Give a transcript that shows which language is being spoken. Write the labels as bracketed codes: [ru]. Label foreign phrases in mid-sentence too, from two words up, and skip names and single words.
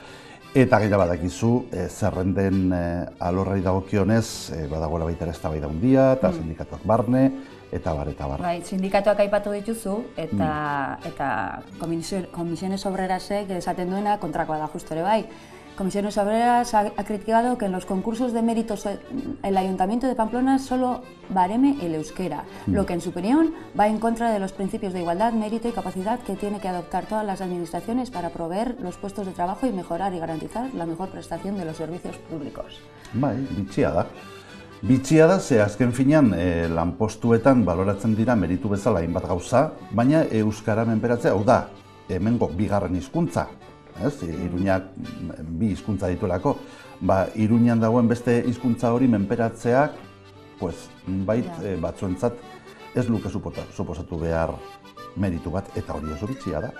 [eu] Eta gaila badakizu, zerrenden alorrari dagokionez, badagoela baita ere eztabaida handia, eta sindikatuak barne, eta bar, eta bar. Bai, sindikatuak aipatu dituzu, eta Comisiones Obrerasek esaten duena kontrakoa da justo ere bai. [es] Comisiones Obreras ha criticado que en los concursos de méritos el Ayuntamiento de Pamplona solo bareme el euskera, lo que en su opinión va en contra de los principios de igualdad, mérito y capacidad que tiene que adoptar todas las administraciones para proveer los puestos de trabajo y mejorar y garantizar la mejor prestación de los servicios públicos. [eu] Bai, bitxia da. Bitxia da, ze azken finean lanpostuetan baloratzen dira meritu bezala hainbat gauza, baina euskara menperatzea, hau da, hemengo bigarren hizkuntza. Iruñak bi hizkuntza dituelako, Iruñan dagoen beste hizkuntza hori menperatzeak, batzuentzat ez luke suposatu behar meritu bat, eta hori oso bitxia da.